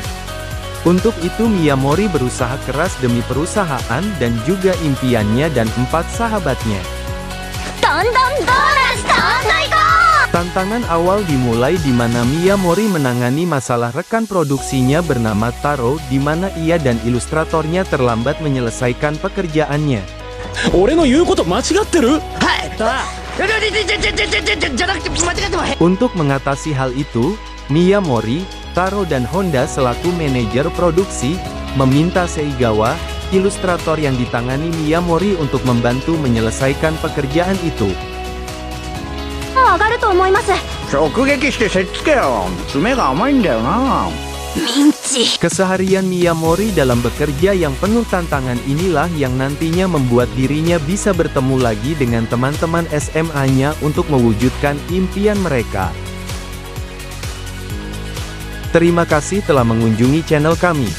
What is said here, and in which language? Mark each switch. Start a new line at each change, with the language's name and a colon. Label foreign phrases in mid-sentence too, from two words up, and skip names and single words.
Indonesian: Untuk itu Miyamori berusaha keras demi perusahaan dan juga impiannya dan 4 sahabatnya. Tantangan awal dimulai di mana Miyamori menangani masalah rekan produksinya bernama Taro di mana ia dan ilustratornya terlambat menyelesaikan pekerjaannya.
Japanese: 俺の言うこと間違ってる？
Indonesian: Untuk mengatasi hal itu, Miyamori, Taro dan Honda selaku manajer produksi, meminta Seigawa, ilustrator yang ditangani Miyamori untuk membantu menyelesaikan pekerjaan itu.
Japanese: 上がると思います。直撃してせっつけよ。爪が甘いんだよな。ミンチ。
Indonesian: Keseharian Miyamori dalam bekerja yang penuh tantangan inilah yang nantinya membuat dirinya bisa bertemu lagi dengan teman-teman SMA-nya untuk mewujudkan impian mereka. Terima kasih telah mengunjungi channel kami.